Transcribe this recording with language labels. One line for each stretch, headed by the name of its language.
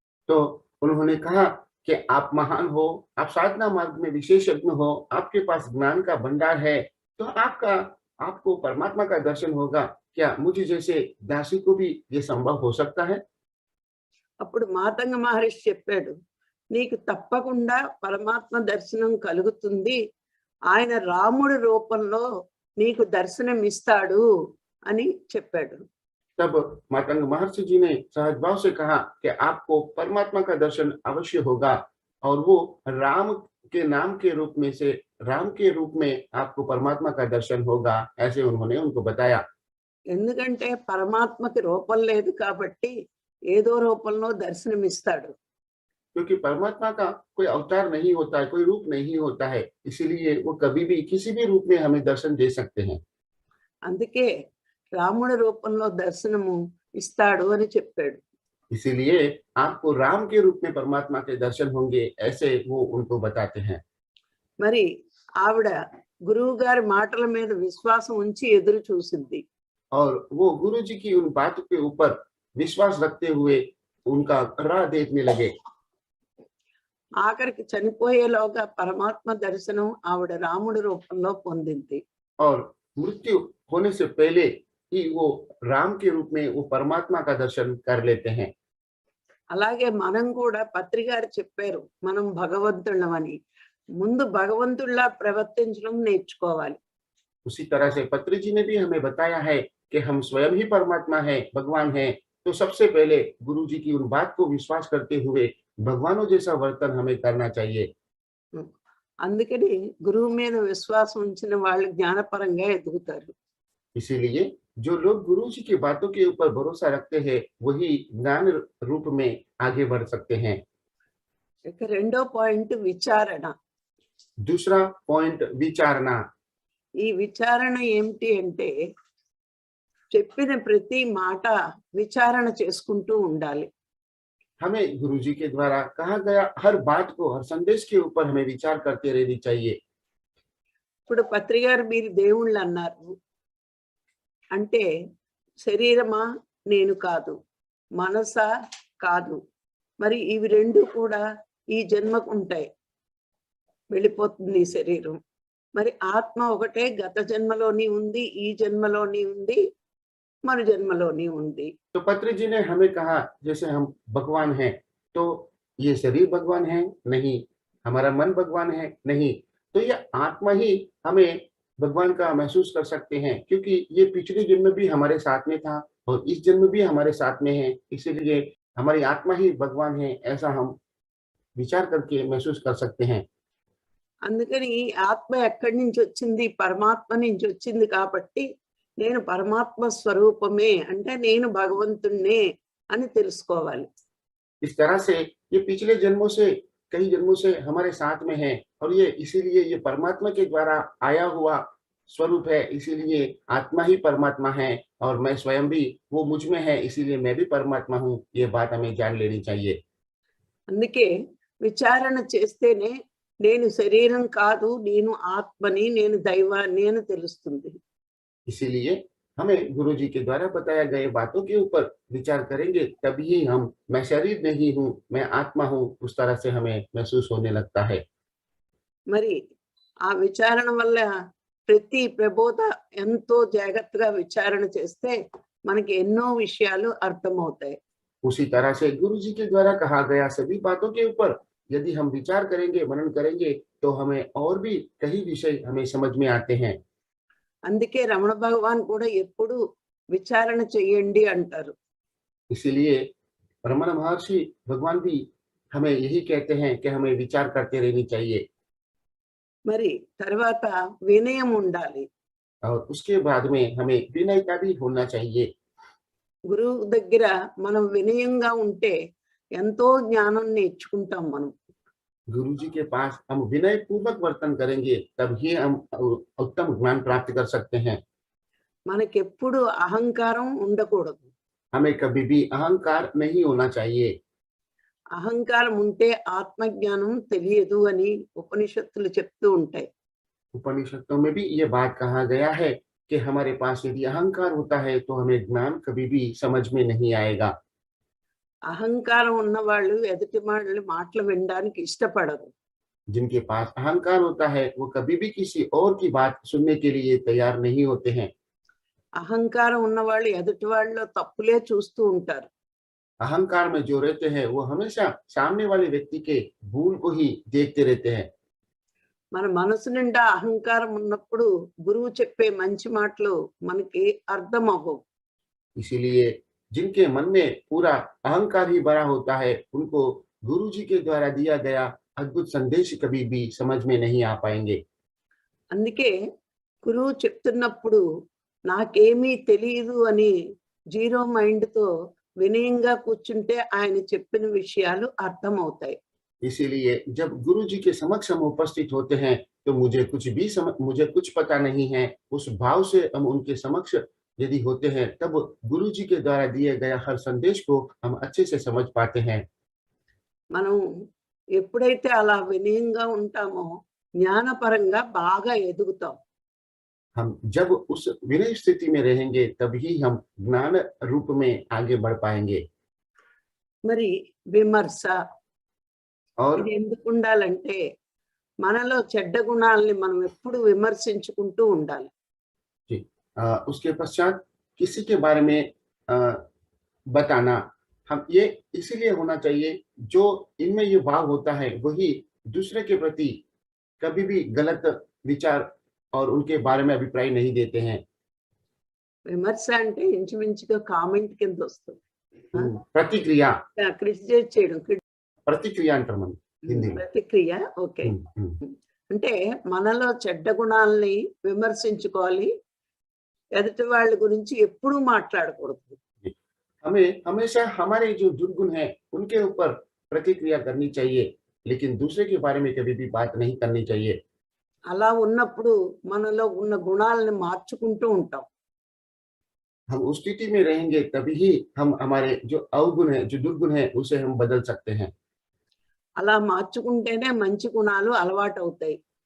Hindi: तो उन्होंने कहा कि आप महान हो, आप साधना मार्ग में विशेषज्ञ हो, आपके पास ज्ञान का भंडार है, तो आपको परमात्मा का दर्शन होगा। क्या मुझ जैसे दासी को भी ये संभव हो सकता है?
Telugu: అప్పుడు మాతంగ మహర్షి చెప్పాడు, నీకు తప్పకుండా పరమాత్మ దర్శనం కలుగుతుంది, ఆయన రాముడి రూపంలో నీకు దర్శనమిస్తాడు అని చెప్పాడు.
Hindi: तब मातंग महर्षि जी ने सहज भाव से कहा कि आपको परमात्मा का दर्शन अवश्य होगा और वो राम के नाम के रूप में से राम के रूप में आपको परमात्मा का दर्शन होगा, ऐसे उन्होंने उनको बताया।
Telugu: ఎందుకంటే పరమాత్మకి రూపం లేదు కాబట్టి ఏదో రూపంలో దర్శనమిస్తాడు.
Hindi: क्योंकि परमात्मा का कोई अवतार नहीं होता है, कोई रूप नहीं होता है, इसीलिए वो कभी भी किसी भी रूप में हमें दर्शन दे सकते हैं।
Telugu: అందుకే రాముడి రూపంలో దర్శనము ఇస్తాడు అని చెప్పాడు.
Hindi: इसीलिए आपको राम के रूप में परमात्मा के दर्शन होंगे, ऐसे वो उनको बताते हैं।
Telugu: మరి ఆవిడ గురువు గారి మాటల మీద విశ్వాసం ఉంచి ఎదురు చూసింది.
Hindi: और वो गुरु जी की उन बातों के ऊपर विश्वास रखते हुए उनका राह देखने लगे।
Telugu: ఆఖరికి చనిపోయేలోగా పరమాత్మ దర్శనం ఆవిడ రాముడి రూపంలో పొందింది.
Hindi: और मृत्यु होने से पहले ही वो राम के रूप में वो परमात्मा का दर्शन कर लेते हैं।
Telugu: అలాగే మనం కూడా పత్రి గారు చెప్పారు, మనం భగవంతుళ్ళమని. ముందు భగవంతుళ్ళ ప్రవర్తించడం నేర్చుకోవాలి.
Hindi: उसी तरह से पत्री जी ने भी हमें बताया है कि हम स्वयं ही परमात्मा है, भगवान है, तो सबसे पहले गुरु जी की उन बात को विश्वास करते हुए भगवानों जैसा वर्तन हमें करना चाहिए।
Telugu: అందుకని గురువు మీద విశ్వాసం ఉంచిన వాళ్ళు జ్ఞానపరంగా ఎదుగుతారు.
Hindi: इसीलिए जो लोग गुरु जी की बातों के ऊपर भरोसा रखते हैं, वही ज्ञान रूप में आगे बढ़ सकते हैं।
Telugu: ఇక రెండో పాయింట్ విచారణ.
Hindi: दूसरा पॉइंट विचारना।
Telugu: ఈ విచారణ ఏమిటి అంటే, చెప్పిన ప్రతి మాట విచారణ చేసుకుంటూ ఉండాలి.
Hindi: हमें गुरु जी के द्वारा कहा गया हर बात को, हर संदेश के ऊपर हमें विचार करते रहनी चाहिए।
Telugu: ఇప్పుడు పత్రి గారు మీరు దేవుళ్ళు అన్నారు అంటే, శరీరమా నేను కాదు, మనసా కాదు, మరి ఇవి రెండు కూడా ఈ జన్మకు ఉంటాయి, వెళ్ళిపోతుంది ఈ శరీరం. మరి ఆత్మ ఒకటే, గత జన్మలోని ఉంది, ఈ జన్మలోని ఉంది, మరు జన్మలోని ఉంది.
Hindi: तो पत्री जी ने हमें कहा जैसे हम भगवान हैं, तो ये शरीर भगवान है नहीं, हमारा मन भगवान है नहीं, तो ये आत्मा ही हमें भगवान का महसूस कर सकते हैं, क्योंकि ये पिछले जन्म भी हमारे साथ में था और इस जन्म भी हमारे साथ में है, इसीलिए हमारी आत्मा ही भगवान है, ऐसा हम विचार करके महसूस कर सकते हैं।
Telugu: అందుకని ఈ ఆత్మ ఎక్కడి నుంచి వచ్చింది, పరమాత్మ నుంచి వచ్చింది కాబట్టి నేను పరమాత్మ స్వరూపమే అంటే నేను భగవంతుణ్ణే అని తెలుసుకోవాలి.
Hindi: इस तरह से ये पिछले जन्मों से, कई जन्मों से हमारे साथ में है और ये इसीलिए ये परमात्मा के द्वारा आया हुआ स्वरूप है, इसीलिए आत्मा ही परमात्मा है और मैं स्वयं भी वो मुझ में है, इसीलिए मैं भी परमात्मा हूँ। ये बात हमें जान लेनी चाहिए।
Telugu: అందుకే విచారణ చేస్తేనే నేను శరీరం కాదు, నేను ఆత్మని, నేను దైవాన్ని అని తెలుస్తుంది.
Hindi: इसीलिए हमें गुरु जी के द्वारा बताया गए बातों के ऊपर विचार करेंगे, तभी हम मैं शरीर नहीं हूँ, मैं आत्मा हूँ, उस तरह से हमें महसूस होने लगता है।
Telugu: మరి ఆ విచారణ వల్ల ప్రతి ప్రబోధ ఎంతో జాగ్రత్తగా విచారణ చేస్తే మనకి ఎన్నో విషయాలు అర్థమవుతాయి.
Hindi: उसी तरह से गुरु जी के द्वारा कहा गया सभी बातों के ऊपर यदि हम विचार करेंगे, मनन करेंगे, तो हमें और भी कई विषय हमें समझ में आते हैं।
Telugu: అందుకే రమణ భగవాన్ కూడా ఎప్పుడు విచారణ చెయ్యండి అంటారు.
Hindi: इसीलिए रमण महर्षि भगवान भी हमें यही कहते हैं कि हमें विचार करते रहनी चाहिए।
Telugu: మరి తర్వాత వినయం ఉండాలి.
Hindi: और उसके बाद में हमें विनय का भी होना चाहिए।
Telugu: గురువు దగ్గర మనం వినయంగా ఉంటే ఎంతో జ్ఞానం నేర్చుకుంటాం మనం.
Hindi: गुरु जी के पास हम विनय पूर्वक वर्तन करेंगे, तब ही हम उत्तम ज्ञान प्राप्त कर सकते हैं।
Telugu: మనకెప్పుడు అహంకారం ఉండకూడదు.
Hindi: हमें कभी भी अहंकार नहीं होना चाहिए।
Telugu: అహంకారం ఉంటే ఆత్మజ్ఞానం తెలియదు అని ఉపనిషత్తులు చెప్తూ ఉంటాయి.
Hindi: उपनिषदों में भी ये बात कहा गया है कि हमारे पास यदि अहंकार होता है तो हमें ज्ञान कभी भी समझ में नहीं आएगा।
Telugu: అహంకారం ఉన్నవాళ్ళు ఎదుటి వాళ్ళ మాటలు వినడానికి ఇష్టపడరు.
Hindi: जिनके पास अहंकार होता है वो कभी भी किसी और की बात सुनने के लिए तैयार नहीं होते हैं।
Telugu: అహంకారం ఉన్నవాళ్ళు ఎదుటి వాళ్ళలో తప్పులే చూస్తూ ఉంటారు.
Hindi: अहंकार में जो रहते हैं वो हमेशा सामने वाले व्यक्ति के भूल को ही देखते रहते हैं।
Telugu: మన మనసు నిండా అహంకారం ఉన్నప్పుడు గురువు చెప్పే మంచి మాటలు మనకి అర్థం అవ్వవు.
Hindi: इसीलिए जिनके मन में पूरा अहंकार ही भरा होता है उनको गुरु जी के द्वारा दिया गया अद्भुत संदेश कभी भी समझ में नहीं आ पाएंगे।
Telugu: అందుకే గురువు చెప్తున్నప్పుడు నాకేమీ తెలియదు అని జీరో మైండ్‌తో వినయంగా కూర్చుంటే ఆయన చెప్పిన విషయాలు అర్థమవుతాయి.
Hindi: इसीलिए जब गुरु जी के समक्ष हम उपस्थित होते हैं तो मुझे कुछ पता नहीं है, उस भाव से हम उनके समक्ष यदि होते हैं तब गुरु जी के द्वारा दिए गया हर संदेश को हम अच्छे से समझ पाते हैं।
Telugu: మనం ఎప్పుడైతే అలా వినయంగా ఉంటామో జ్ఞానపరంగా బాగా ఎదుగుతాం.
Hindi: हम जब उस विनय स्थिति में रहेंगे तभी हम ज्ञान रूप में आगे बढ़ पाएंगे।
Telugu: మరి విమర్శ
Hindi: और
Telugu: ఇది ఎందుకు ఉండాలంటే మనలో చెడ్డ గుణాలని మనం ఎప్పుడు విమర్శించుకుంటూ ఉండాలి.
Hindi: जी, उसके पश्चात किसी के बारे में अ, बताना हम ये इसीलिए होना चाहिए जो इनमें ये भाव होता है वही दूसरे के प्रति कभी भी गलत विचार और उनके बारे में अभिप्राय नहीं देते हैं।
Telugu: విమర్శ అంటే ఇంచుమించుగా కామెంట్ కింద వస్తుంది. ఆ?
Hindi: प्रतिक्रिया
Telugu: క్రిటిసైజ్ చేయడం
Hindi: प्रतिक्रिया अंटर मन हिंदी में।
Telugu: ప్రతిక్రియ. ఓకే. అంటే మనలో చెడ్డ గుణాలని విమర్శించుకోవాలి. ఎదుటి వాళ్ళ గురించి ఎప్పుడూ మాట్లాడకూడదు.
Hindi: हमें हमेशा हमारे जो दुर्गुण है उनके ऊपर प्रतिक्रिया करनी चाहिए, लेकिन दूसरे के बारे में कभी भी बात नहीं करनी चाहिए।
Telugu: అలా ఉన్నప్పుడు మనలో ఉన్న గుణాలను మార్చుకుంటూ ఉంటాం.
Hindi: हम उस स्थिति में रहेंगे तभी ही हम हमारे जो अवगुण है जो दुर्गुण है उसे हम बदल सकते हैं।
Telugu: అలా మార్చుకుంటేనే మంచి గుణాలు అలవాటవుతాయి.